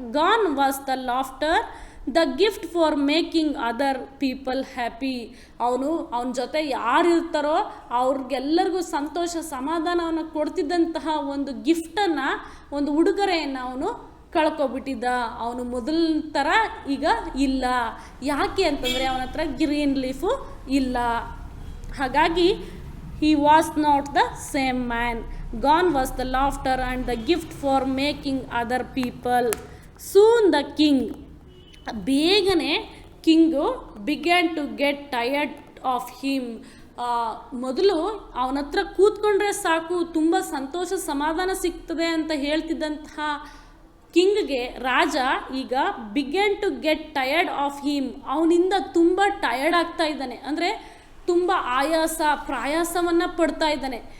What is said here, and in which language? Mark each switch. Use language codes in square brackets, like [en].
[en] gone was the laughter, the gift for making other people happy, [kn] ಅವನ ಜೊತೆ ಯಾರು ಇರ್ತಾರೋ ಅವ್ರಿಗೆಲ್ಲರಿಗೂ ಸಂತೋಷ ಸಮಾಧಾನವನ್ನು ಕೊಡ್ತಿದ್ದಂತಹ ಒಂದು ಗಿಫ್ಟನ್ನು, ಒಂದು ಉಡುಗೊರೆಯನ್ನು ಅವನು ಕಳ್ಕೊಬಿಟ್ಟಿದ್ದ. ಅವನು ಮೊದಲ ಥರ ಈಗ ಇಲ್ಲ. ಯಾಕೆ ಅಂತಂದರೆ ಅವನ ಹತ್ರ ಗ್ರೀನ್ ಲೀಫು ಇಲ್ಲ. ಹಾಗಾಗಿ [en] he was not the same man. Gone was the laughter and the gift for making other people. Soon the king, [kn] ಬೇಗನೆ king [en] began to get tired of him. [kn] ಮೊದಲು ಅವನ ಹತ್ರ ಕೂತ್ಕೊಂಡ್ರೆ ಸಾಕು, ತುಂಬ ಸಂತೋಷ ಸಮಾಧಾನ ಸಿಗ್ತದೆ ಅಂತ ಹೇಳ್ತಿದ್ದಂತಹ ಕಿಂಗ್ಗೆ ರಾಜ ಈಗ [en] began to get tired of him, [kn] ಅವನಿಂದ ತುಂಬ ಟಯರ್ಡ್ ಆಗ್ತಾ ಇದ್ದಾನೆ. ಅಂದರೆ ತುಂಬ ಪ್ರಯಾಸವನ್ನು ಪಡ್ತಾ ಇದ್ದಾನೆ.